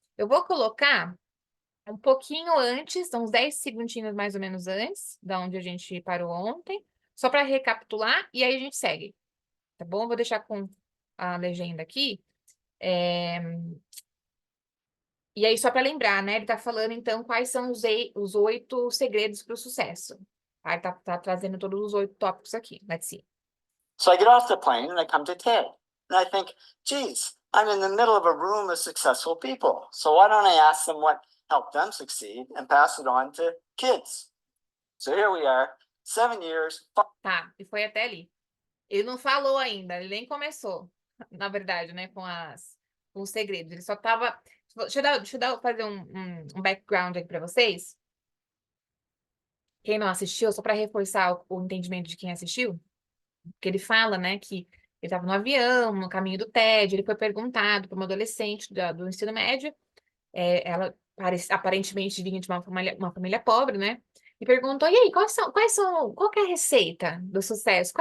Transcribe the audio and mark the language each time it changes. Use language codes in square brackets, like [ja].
[pt] Eu vou colocar um pouquinho antes, uns 10 segundinhos mais ou menos antes, da onde a gente parou ontem, só para recapitular, e aí a gente segue, tá bom? Vou deixar com a legenda aqui. E aí, só para lembrar, né? Ele está falando, então, quais são os 8 segredos para o sucesso. Tá? Tá trazendo todos os 8 tópicos aqui. [en] Let's see. So I get off the plane and I come to Ted. And I think, geez, I'm in the middle of a room of successful people. So why don't I ask them what helped them succeed and pass it on to kids? So here we are, 7 years. [pt] Tá, e foi até ali. Ele não falou ainda, ele nem começou, na verdade, né, com os segredos. Ele só tava... Deixa eu fazer um background aqui para vocês. Quem não assistiu, só para reforçar o entendimento de quem assistiu, que ele fala, né, que ele estava no avião, no caminho do TED, ele foi perguntado para uma adolescente do ensino médio, ela aparentemente vinha de uma família pobre, né, e perguntou, e aí, qual que é a receita do sucesso?